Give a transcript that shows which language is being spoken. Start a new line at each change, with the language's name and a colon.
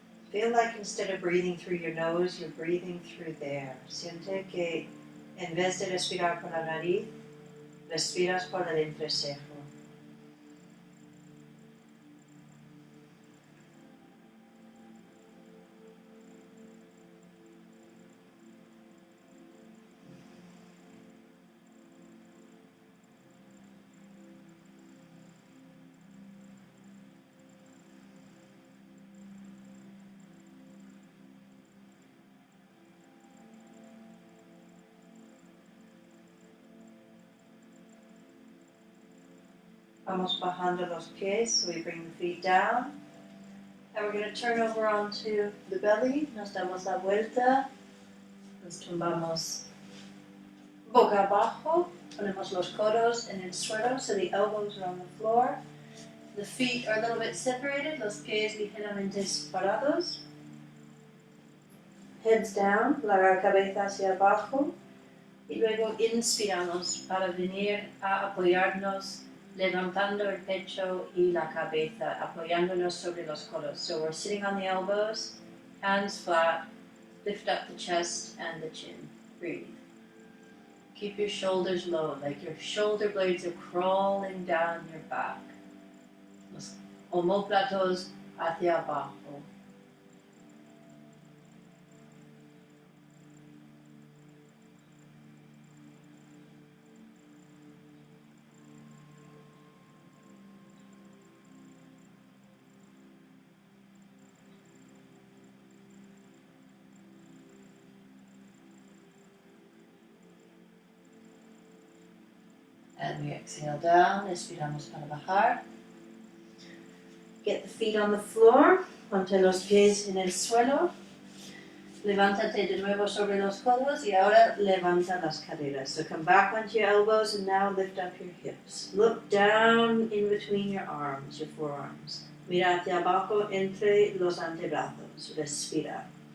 English: Feel like instead of breathing through your nose, you're breathing through there.
Spanish: Siente que en vez de respirar por la nariz, respiras por el entrecejo. Vamos bajando los pies,
English: so we bring the feet down. And we're going to turn over onto the belly.
Spanish: Nos damos la vuelta. Nos tumbamos boca abajo. Ponemos los codos en el suelo,
English: so the elbows are on the floor. The feet are a little bit separated,
Spanish: los pies ligeramente separados.
English: Heads down,
Spanish: la cabeza hacia abajo. Y luego inspiramos para venir a apoyarnos levantando el pecho y la cabeza, apoyándonos sobre los codos.
English: So we're sitting on the elbows, hands flat, lift up the chest and the chin. Breathe. Keep your shoulders low, like your shoulder blades are crawling down your back.
Spanish: Los omóplatos hacia abajo.
English: And we exhale down,
Spanish: expiramos para bajar.
English: Get the feet on the floor,
Spanish: ponte los pies en el suelo. Levántate de nuevo sobre los codos y ahora levanta las caderas.
English: So come back onto your elbows and now lift up your hips. Look down in between your arms, your forearms.
Spanish: Mira hacia abajo entre los antebrazos. Respira.